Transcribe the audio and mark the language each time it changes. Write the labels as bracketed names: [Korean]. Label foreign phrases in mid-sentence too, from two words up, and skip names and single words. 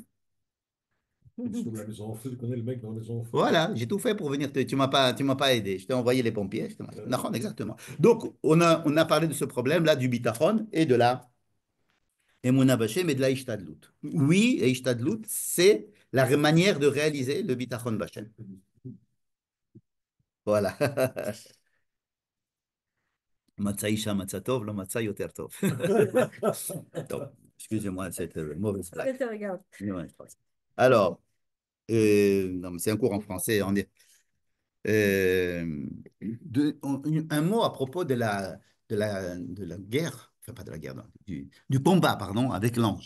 [French] Sur la maison en feu, tu connais le mec dans la maison en feu. Voilà, j'ai tout fait pour venir. Tu m'as pas aidé. Je t'ai envoyé les pompiers. Nahon, exactement. Donc, on a parlé de ce problème-là du bitachon et de la [Hebrew] אמונה בהשם [French] et de la ishtadlut. Oui, et ishtadlut, c'est la manière de réaliser le [Hebrew] ביטחון בהשם. [French] Voilà. [Hebrew] מצא אשה מצא טוב, לא מצא יותר טוב. [French] Donc, excusez-moi cette mauvaise Je blague. te regarde. Ouais, alors, non, mais c'est un cours en français. Euh, un mot à propos de la guerre, enfin pas de la guerre, non, du combat, pardon, avec l'ange.